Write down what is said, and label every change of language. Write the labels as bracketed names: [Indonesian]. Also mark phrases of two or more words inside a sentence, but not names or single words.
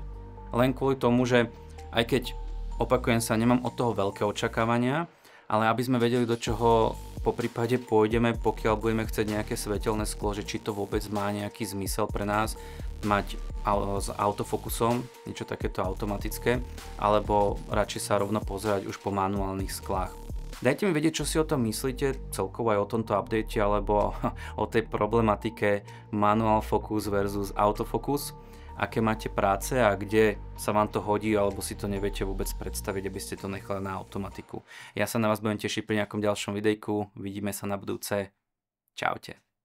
[Slovak] Len kvôli tomu, že aj keď opakujem sa, nemám od toho veľké očakávania, ale aby sme vedeli, do čoho po prípade pôjdeme, pokiaľ budeme chcieť nejaké svetelné sklo, že či to vôbec má nejaký zmysel pre nás mať s autofokusom, niečo takéto automatické, alebo radšej sa rovno pozerať už po manuálnych sklách. Dajte mi vedieť, čo si o tom myslíte, celkovo aj o tomto update, alebo o tej problematike [English] manual focus versus autofocus. [Slovak] Aké máte práce a kde sa vám to hodí, alebo si to neviete vôbec predstaviť, aby ste to nechali na automatiku. Ja sa na vás budem tešiť pri nejakom ďalšom videjku, vidíme sa na budúce. Čaute.